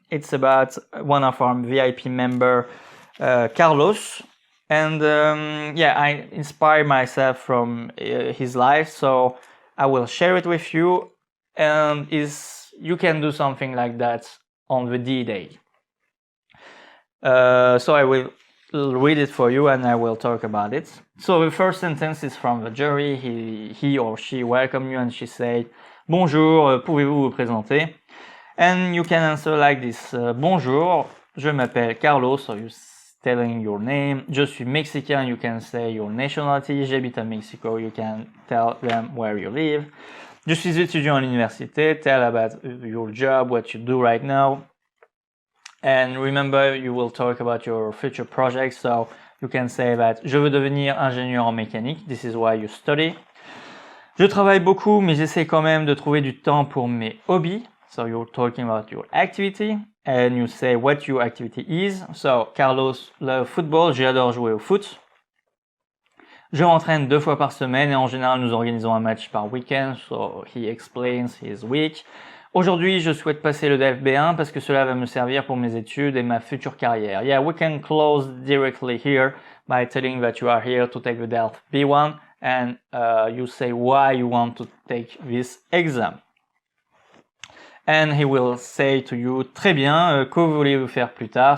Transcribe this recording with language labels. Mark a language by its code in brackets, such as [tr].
[en] It's about one of our VIP member, Carlos, and I inspired myself from his life, so I will share it with you, and you can do something like that on the D-Day. So I will read it for you and I will talk about it. So the first sentence is from the jury. He or she welcome you and she say, [fr] Bonjour, pouvez-vous vous présenter? [en] And you can answer like this. [fr] Bonjour, je m'appelle Carlos, [en] so you're telling your name. [fr] Je suis Mexicain, [en] you can say your nationality. [fr] J'habite à Mexico, [en] you can tell them where you live. [fr] Je suis étudiant à l'université, [en] tell about your job, what you do right now. And remember, you will talk about your future projects, so you can say that [fr] je veux devenir ingénieur en mécanique, [en] this is why you study. [fr] Je travaille beaucoup, mais j'essaie quand même de trouver du temps pour mes hobbies, [en] so you're talking about your activity, and you say what your activity is. So, Carlos love football, [fr] j'adore jouer au foot. Je m'entraîne 2 fois par semaine et en général nous organisons un match par week-end, [en] so he explains his week. [fr] Aujourd'hui, je souhaite passer le DELF B1 parce que cela va me servir pour mes études et ma future carrière. [en] Yeah, we can close directly here by telling that you are here to take the DELF B1 and you say why you want to take this exam. And he will say to you, [fr] très bien, que voulez-vous faire plus tard?